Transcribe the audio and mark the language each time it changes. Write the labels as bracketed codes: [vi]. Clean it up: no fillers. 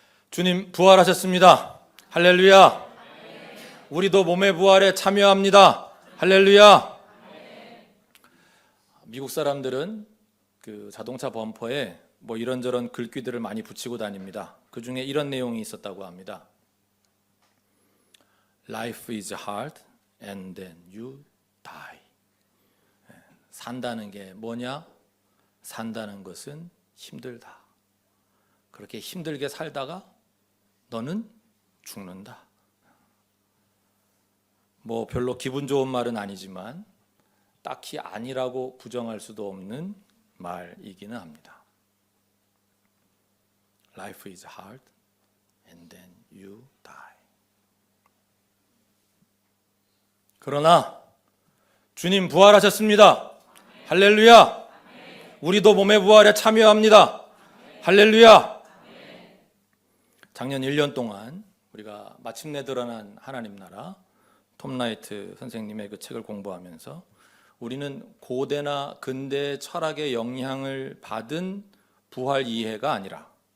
[ko] 주님 부활하셨습니다. 할렐루야. 우리도 몸의 부활에 참여합니다. 할렐루야. 미국 사람들은 그 자동차 범퍼에 뭐 이런저런 글귀들을 많이 붙이고 다닙니다. 그 중에 이런 내용이 있었다고 합니다. [en] Life is hard and then you die. [ko] 산다는 게 뭐냐? 산다는 것은 힘들다. 그렇게 힘들게 살다가 너는 죽는다. 뭐 별로 기분 좋은 말은 아니지만 딱히 아니라고 부정할 수도 없는 말이기는 합니다. [en] Life is hard and then you die. [ko] 그러나 주님 부활하셨습니다. 할렐루야. 우리도 몸의 부활에 참여합니다. 할렐루야. 작년 1년 동안 우리가 마침내 드러난 하나님 나라 톰 라이트 선생님의 그 책을 공부하면서 우리는 고대나 근대 철학의 영향을 받은 부활 이해가 아니라